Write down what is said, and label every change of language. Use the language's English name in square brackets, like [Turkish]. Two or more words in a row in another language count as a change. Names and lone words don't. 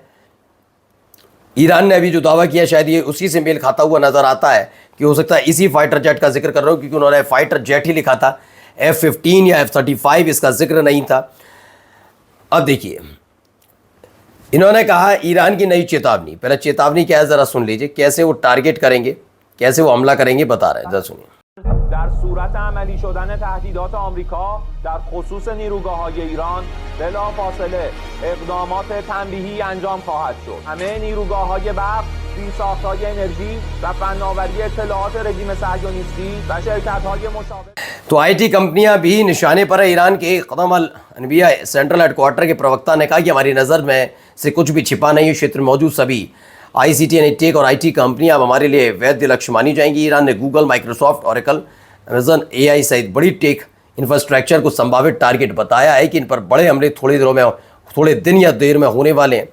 [Hindi] ईरान ने अभी जो दावा किया शायद ये उसी से मेल खाता हुआ नजर आता है कि हो सकता है इसी फाइटर जेट का जिक्र कर रहा हूँ, क्योंकि उन्होंने फाइटर जेट ही लिखा था, F-15 या F-35 इसका जिक्र नहीं था। अब देखिए, इन्होंने कहा ईरान की नई चेतावनी। पहले चेतावनी क्या है जरा सुन लीजिए, कैसे वो टारगेट करेंगे, कैसे वो हमला करेंगे, बता रहे हैं, जरा सुनिए। [Persian] در صورت عملی شدن تهدیدات آمریکا در خصوص نیروگاه‌های ایران بلافاصله اقدامات تنبیهی انجام خواهد شد. همه نیروگاه‌های برق، زیرساخت‌های انرژی و فناوری اطلاعات رژیم صهیونیستی و شرکت‌های مشابه [Hindi] तो आईटी कंपनियां भी निशाने पर है ईरान के। कदम अल अनबिया सेंट्रल हेडक्वार्टर के प्रवक्ता ने कहा कि हमारी नज़र में से कुछ भी छिपा नहीं है। क्षेत्र में मौजूद सभी आईसीटी यानी टेक और आईटी कंपनियां अब हमारे लिए वैध लक्ष्य मानी जाएंगी। ईरान ने गूगल, माइक्रोसॉफ्ट, ऑरेकल, अमेजन, एआई सहित बड़ी टेक इंफ्रास्ट्रक्चर को संभावित टारगेट बताया है कि इन पर बड़े हमले थोड़े दिन या देर में होने वाले हैं।